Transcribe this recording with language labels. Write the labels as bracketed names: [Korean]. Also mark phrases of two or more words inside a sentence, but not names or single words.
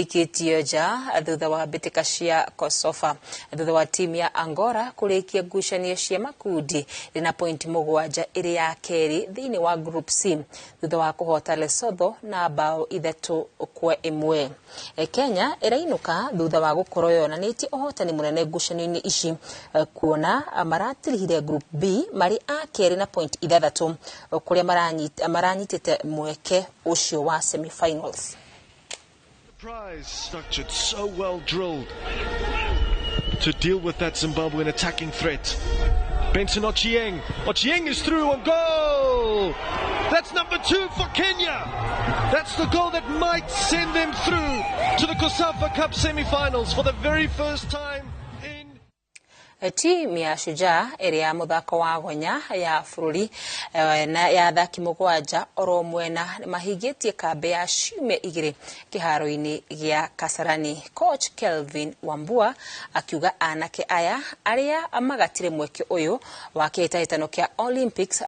[Kikuyu] ikitio nja thutha wa bitika cia Kosofa thutha wa timu ya Angola kurikia ngucanio cia makundi rina point 7 iri ya keri thiini wa group C thutha wa kuhota Lesotho na bao 3-1. Kenya irainuka thutha wa gukorwo yonanitie uhotani munene ngucanio-ini ici kuona maratirihire group B mari a keri na point 6 kuria maranyitite mweke ucio wa semi-finals. [English] Prize structured so well drilled to deal with that Zimbabwean attacking threat. Benson Ochieng. Ochieng is through and goal! That's number 2 for Kenya. That's the goal that might send them through to the COSAFA Cup semi-finals for the very first time. [Kikuyu] Timu ya Shujaa iri ya muthako wa gonya ya bururi na ya athaki 7 oro mwena mahigitie kambe ya ciumia 2 kiharo-ini gia Kasarani. Coach Kelvin Wambua akiuga anake aya aria amagatire mweke uyu wa kihitahitano kia Olympics